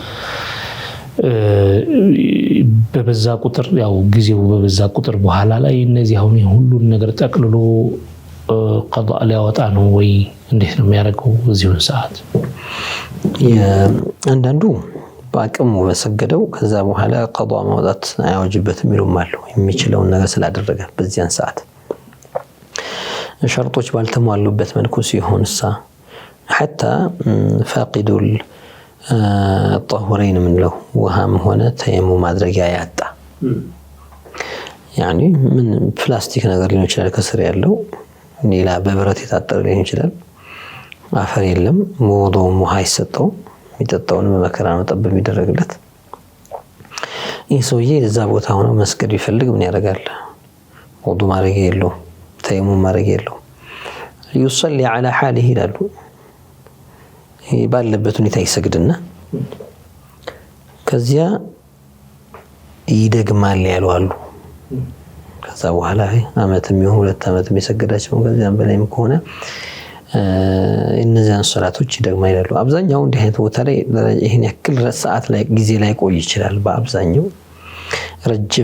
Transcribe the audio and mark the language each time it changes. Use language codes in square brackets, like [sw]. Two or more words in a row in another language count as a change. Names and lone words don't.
[am] በበዛ ቁጥር ያው ጊዜው በበዛ ቁጥር በኋላ ላይ እነዚህ አሁን ሁሉን ነገር ጠቅልሎ ቀዷ ሊያወጣ ነው ወይ እንዴት ነው የሚያደርገው በዚሁን ሰዓት? አንዳንዱ በአቅሙ በሰገደው ከዛ በኋላ ቀዷ ማውጣት አያወጅበትም ይሉም አሉ። የሚችለውን ነገር ስላደረገ በዚያን ሰዓት ሸርጦች ባልተሟሉበት መልኩ ሲሆንሳ [ar] حتى فاقد الطهورين [am] ምንለው ውሃም ሆነ ተየሙም ማድረጊያ ያጣ ያኒ ምን ፕላስቲክ ነገር ሊሆን ይችላል ከስር ያለው ሌላ በብረት የታጠረ ሊሆን ይችላል አፈር የለም ወዶም ውሃ ይሰጠው የሚጠጣውን በመከራ ነው ጠብ የሚደረግለት ይህ ሰውዬ እዛ ቦታ ሆኖ መስገድ ቢፈልግ ምን ያደርጋል? ወዱ ማድረግ የለው ተየሙም ማድረግ የለው [ar] يصلي على حاله [am] ይላሉ ባለበት ሁኔታ ይሰግድና ከዚያ ይደግማል ያሉ አሉ። ከዛ በኋላ አመትም ይሁን 2 አመትም የሰገዳቸው ከዚያም በላይም ከሆነ እነዚያን ሶላቶች ይደግማ ይላሉ። አብዛኛው እንዲህ አይነት ቦታ ላይ ይሄን ያክል ሰዓት ላይ ጊዜ ላይ ቆይ ይችላል። በአብዛኛው ረጅም